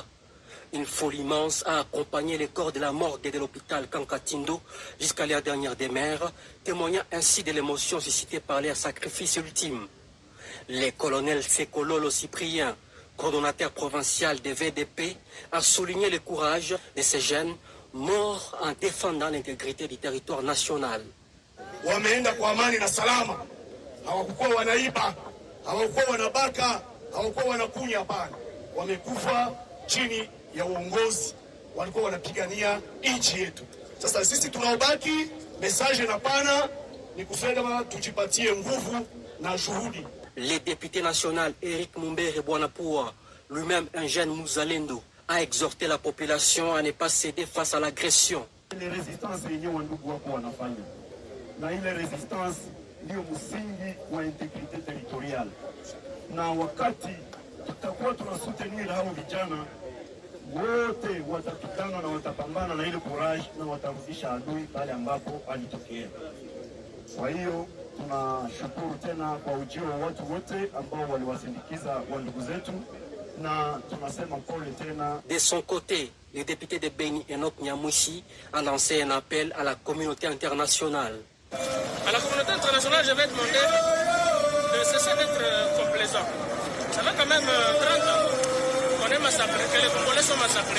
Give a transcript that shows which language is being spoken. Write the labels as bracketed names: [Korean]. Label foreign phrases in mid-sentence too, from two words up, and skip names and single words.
[French] Une foule immense a accompagné les corps de la morgue de l'hôpital Kankatindo jusqu'à la dernière demeure, témoignant ainsi de l'émotion suscitée par leur sacrifice ultime. Le colonel Sekololo Cyprien, coordonnateur provincial des VDP, a souligné le courage de ces jeunes morts en défendant l'intégrité du territoire national. [Swahili] Wameenda kwa amani na salama, hawakuwa wanaiba, hawakuwa wanabaka, hawakuwa wanakunya, hapana. Wamekufa chini ya uongozi, walikuwa wanapigania nchi yetu. Sasa sisi tunaobaki, message na pana ni kusema tujipatie nguvu na juhudi. [French] Le député national Eric Mumbere Bwanapoua, lui-même un jeune Muzalendo, a exhorté la population à ne pas céder face à l'agression. Les résistances [Swahili] yenye wandugu wako wanafanya na ile resistance ndio msingi wa [French] integrite territorial, [Swahili] na wakati tutakuwa tunasoutenir hao vijana wote watapigana na watapambana na ile courage na watarudisha adui pale ambapo alitokea. Kwa hiyo tunashukuru tena kwa ujio wa watu wote ambao waliwasindikiza wandugu zetu na tunasema pole tena. [French] De son côté, le député de Beni Enoch Nyamouchi a lancé un appel à la communauté internationale. À la communauté internationale, je vais demander de cesser d'être complaisant. Ça fait quand même 30 ans qu'on est massacré, que les Congolais sont massacrés.